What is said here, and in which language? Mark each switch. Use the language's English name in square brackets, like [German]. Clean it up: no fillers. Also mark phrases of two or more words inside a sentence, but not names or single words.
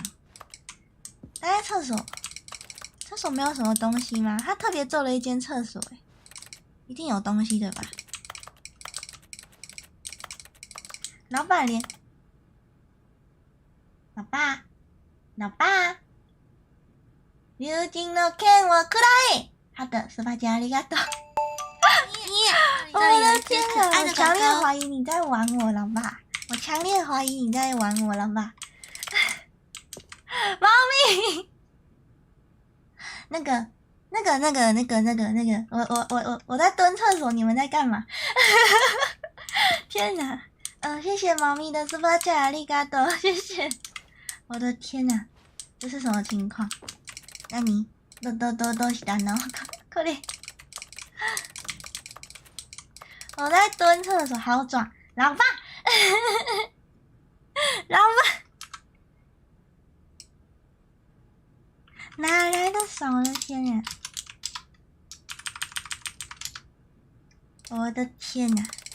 [Chinese] 待在厕所没有什么东西吗？他特别做了一间厕所，一定有东西的吧？ [Japanese] 老爸，流金の剣をくらえ！好的，斯巴加ありがとう。 [Chinese] 我的天啊！我强烈怀疑你在玩我，老爸！我强烈怀疑你在玩我，老爸！猫咪，我在蹲厕所，你们在干嘛？天哪！谢谢猫咪的斯巴加ありがとう，谢谢。我的天哪，这是什么情况？那你 [Japanese] どうしたの？これ， [Chinese] 我在蹲厕所，好爽，老爸，老爸。哪来的爽？我的天呀！我的天哪！